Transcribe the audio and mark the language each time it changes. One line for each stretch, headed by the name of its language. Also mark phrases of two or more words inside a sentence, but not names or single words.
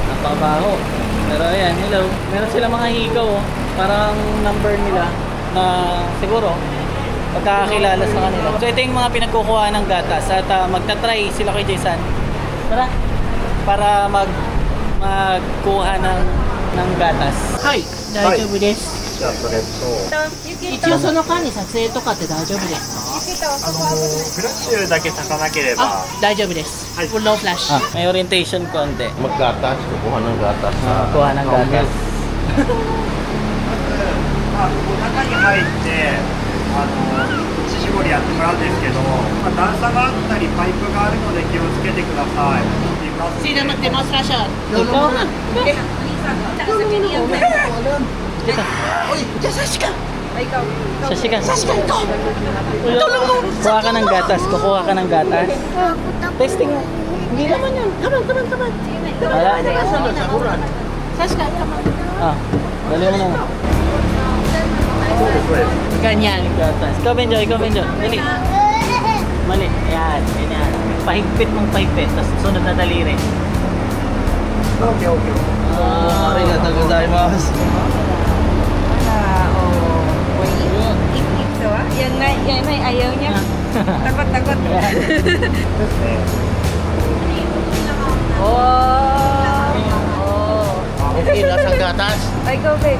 Filipino: Napabaho. Pero ayan, hello. Meron sila mga higaw oh. Parang number nila na siguro pagkakakilala sa kanila. So ito yung mga pinagkukuha ng gatas at magta-try sila kay Jason. Tara. Para magkuha ng gatas.
Japanese: Hi, 大丈夫です。じゃあそれと一応その間に撮影とかって大丈夫ですか？フラッシュだけ炊かなければあ、大丈夫です。
English: Full no flash.
Filipino: May orientation konti. Maggatas, kukuha ng gatas sa Kuha ng gatas.
Japanese: 中に入って乳搾りやってもらうんですけど、段差があったりパイプがあるので気をつけてください。
Filipino: Sino mag-demonstrasyon? Ikaw? Uy, Sashika! Sashika. Kuha ka ng gatas. Kukuha ka ng gatas. Testing mo. Hindi naman yun.
English: Come on.
Filipino: Wala.
English: Sashika, come on.
Filipino: Dali mo na. Ganyan. Gatas. Ikaw, Benjo. Dali. Mali. Ayan. Ganyan. Pahigpit mong pahigpit. Tapos sunod na daliri. Okay.
Japanese: ありがとうございます.
Filipino: Ito yan na, ayaw niya. Takot. Okay, nasa gatas. Ay, go babe.